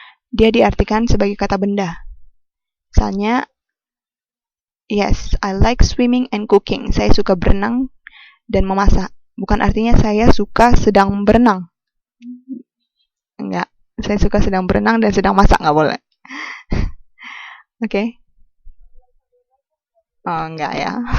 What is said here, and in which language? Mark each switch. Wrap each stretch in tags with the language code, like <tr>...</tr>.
<id>Dia diartikan sebagai kata benda. Misalnya,</id> <en>yes, I like swimming and cooking.</en> <id>Saya suka berenang dan memasak. Bukan artinya saya suka sedang berenang. Enggak, saya suka sedang berenang dan sedang masak, nggak boleh. Okay. Oh, enggak ya.</id>